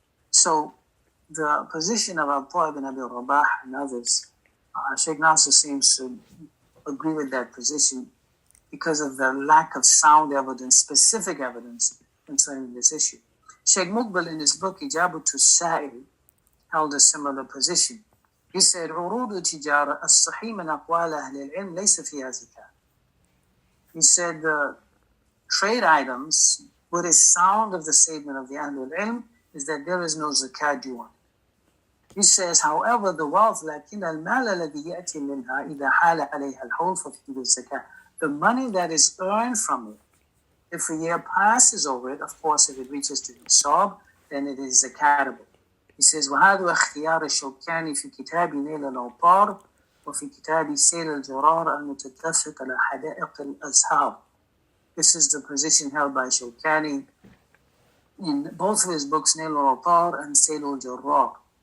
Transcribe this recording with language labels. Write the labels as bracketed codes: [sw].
[en] So the position of Abdullah ibn Abi Rabah and others, Sheikh Nasser seems to agree with that position because of the lack of sound evidence, specific evidence concerning this issue. Sheikh Muqbil in his book Ijabatu Sa'il held a similar position. He said, [ar] عروض التجارة الصحيح من أقوال أهل العلم ليس فيها زكاة. [en] He said the trade items, what is sound of the statement of the Ahlul Ilm is that there is no zakat due on. He says, however, the wealth, [ar] لكن المال الذي يأتي منها إذا حال عليها الحول ففيه الزكاة. [en] The money that is earned from it, if a year passes over it, of course, if it reaches the nisab, then it is zakatable. He says, [ar] وهذا اختيار الشوكاني في كتاب نيل الأوطار وفي كتاب سيل الجرار المتتفق على حدائق الأزهار. [en] This is the position held by Shawkani in both of his books, Nail al-Awtar and Sail al-Jarrar.